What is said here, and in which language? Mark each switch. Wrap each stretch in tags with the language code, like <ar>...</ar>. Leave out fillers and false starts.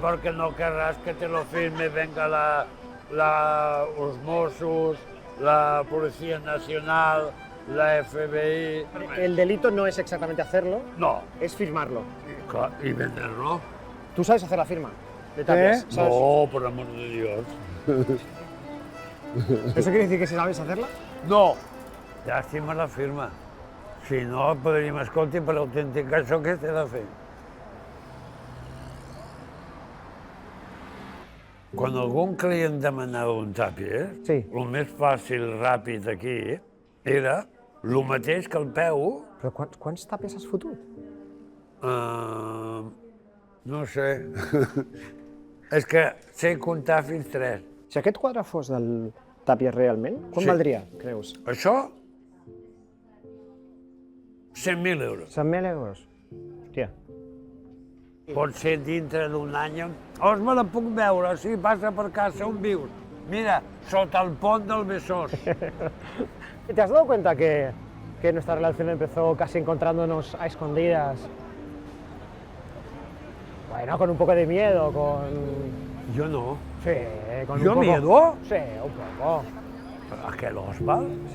<es>porque no querrás que te lo firme, venga los Mossos, la Policía Nacional, la FBI... El delito no es exactamente hacerlo, no, es firmarlo. Y venderlo. ¿Tú sabes hacer la firma de Tàpies? ¿Sabes? No, por amor de Dios. ¿Eso quiere decir que si sabes hacerla?</es> <ca>No, llàstima la firma. Si no, podríem, escolti, per autenticar això, què s'ha de fer? Quan algun client demanava un Tàpies, el més fàcil, ràpid aquí, era el mateix que el peu... Però quants Tàpies has fotut? No sé. És que sé comptar fins 3. Si aquest quadre fos del Tàpies realment, quan valdria, creus? Això? 100.000 euros. 100.000 euros? Hòstia. Pot ser dintre d'un any. Me la puc veure, sí, passa per casa, on vius? Mira, sota el pont del Besòs.</ca> <es>¿Te has dado cuenta que nuestra relación empezó casi encontrándonos a escondidas? Bueno, con un poco de miedo, con... Yo no. Sí, con ¿Yo un poco... miedo? Sí, un poco. ¿Aquel Oswald?</es>